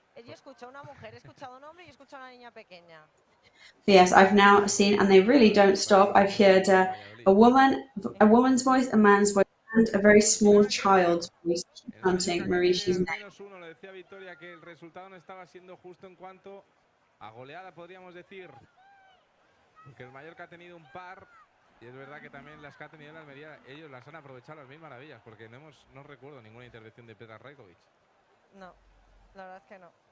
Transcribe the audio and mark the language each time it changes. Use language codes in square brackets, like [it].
[es] Yo escucho a una mujer, he escuchado a un hombre y he escuchado a una niña pequeña. [en] Yes, I've now seen, and they really don't stop. I've heard a woman's voice, a man's voice, and a very small child's voice chanting Marishi's name. [es] Lo decía Victoria que el resultado no estaba siendo justo en cuanto a goleada, podríamos decir. Porque el Mallorca ha tenido un par. Y es verdad que también las que ha tenido la Almería, ellos las han aprovechado a las mil maravillas, porque no recuerdo ninguna intervención de Petar Rajkovic. No, la verdad es que no.